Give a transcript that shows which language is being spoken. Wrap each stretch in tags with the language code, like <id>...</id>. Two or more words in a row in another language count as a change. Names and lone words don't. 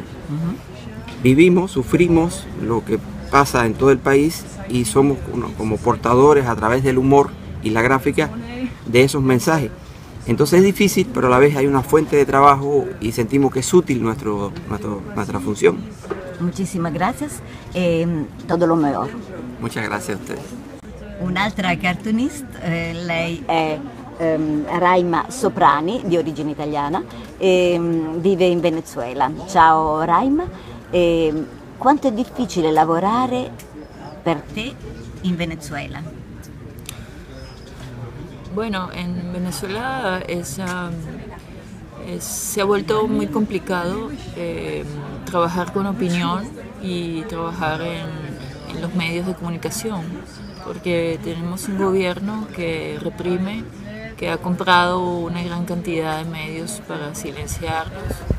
<es>Vivimos, sufrimos lo que pasa en todo el país y somos como portadores a través del humor y la gráfica de esos mensajes. Entonces es difícil, pero a la vez hay una fuente de trabajo y sentimos que es útil nuestra función. Muchísimas gracias e todo lo mejor. Muchas gracias a ustedes.</es> <it>Un'altra cartoonist, lei è Raima Soprani, di origine italiana, e vive in Venezuela. Ciao Raima, quanto è difficile lavorare per te in Venezuela?</it> <es>Bueno, en Venezuela se ha vuelto muy complicado trabajar con opinión y trabajar en los medios de comunicación, porque tenemos un gobierno que reprime, que ha comprado una gran cantidad de medios para silenciarlos,</es>